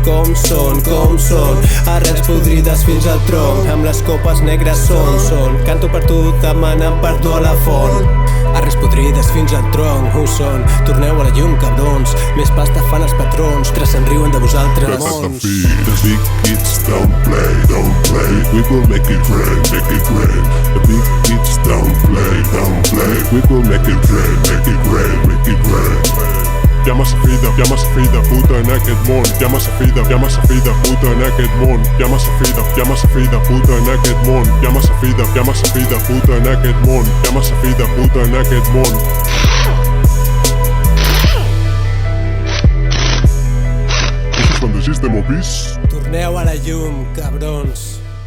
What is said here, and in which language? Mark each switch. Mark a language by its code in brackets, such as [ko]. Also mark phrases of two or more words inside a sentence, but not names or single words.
[ca] Com són arrels podrides fins al tronc. Amb les copes negres són, canto per tu demanant perdó a la font. Arrels podrides fins al tronc. Who són? Torneu a la llum, cabrons. Més pasta fan els patrons, que se'n riuen de vosaltres, mons. [en] The big kids don't play. We will make it rain. The big kids don't play. We will make it rain. [ca] Hi ha massa fill de puta en aquest món. Hi ha massa fill de puta en aquest món. Hi ha massa fill de puta en aquest món. Hi ha massa fill de puta en aquest món. Hi ha massa fill de puta en aquest món. [en] This is from the System of Beast. [ca] Torneu a la llum, cabrons.